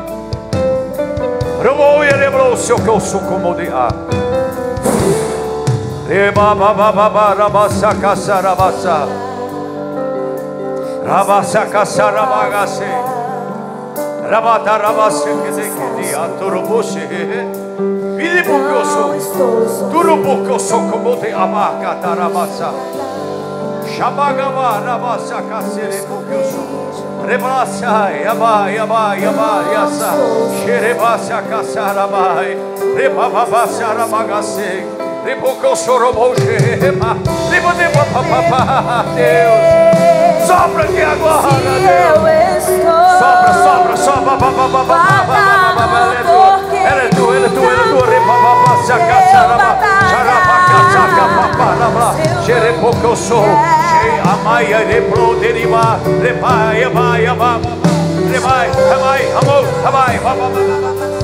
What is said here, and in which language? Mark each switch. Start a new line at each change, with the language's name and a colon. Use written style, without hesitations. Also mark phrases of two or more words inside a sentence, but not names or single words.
Portuguese: Robo e reblose que eu sou comodia. Reba baba baba rabasa kasarabasa. Rabasa kasarabagase. Rabata rabase que de aturubushi. Vidi porque eu sou. Turubu que eu sou como de abaca tarabasa. Shabagava rabasa kasere porque eu sou. Rebasa yaba yaba yaba yasa. Sherebasa kasarabai. Rebabasa rabagase. Depois que eu choro, vou gemar. Deus, sopra aqui agora, Deus. Sopra, sopra, sopra. Ele é tu, ele é tu, ele é tu. Xerepo que eu sou. Amaia, repro, deriva. Repai, amai, amai. Repai, amai, amor, amai.